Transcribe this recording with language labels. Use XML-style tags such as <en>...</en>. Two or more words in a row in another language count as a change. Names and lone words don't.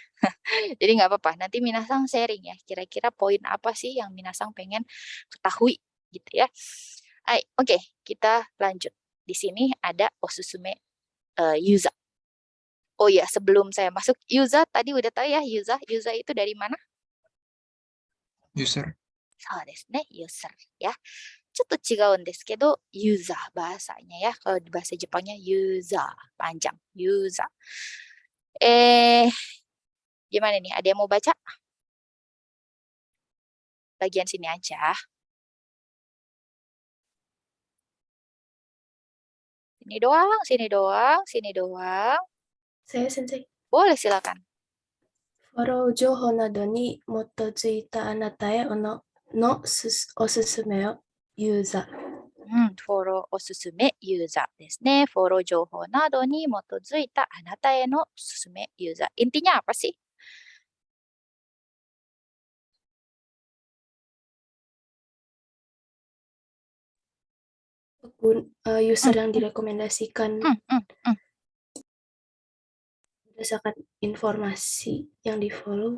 <id>Jadi nggak apa-apa, nanti Minasang sharing ya, kira-kira poin apa sih yang Minasang pengen ketahui gitu ya. Oke, kita lanjut. Di sini ada Osusume Yuza. Oh ya, sebelum saya masuk, Yuza tadi udah tahu ya, Yuza itu dari mana? User.</id> <ja>そうですね、user ya. ちょっと違うんですけど、</ja> <id>user bahasanya ya. Kalau di bahasa Jepangnya user, panjang, user. Gimana nih? Ada yang mau baca? Bagian sini aja. Sini doang. Saya Sensei. Boleh silakan.</id> <ja>フォロー情報などに基づいたあなたへのおすすめをユーザー。フォローおすすめユーザーですね。フォロー情報などに基づいたあなたへのおすすめユーザー。</ja> <id>Intinya apa sih? User yang direkomendasikan berdasarkan informasi yang di-follow.</id>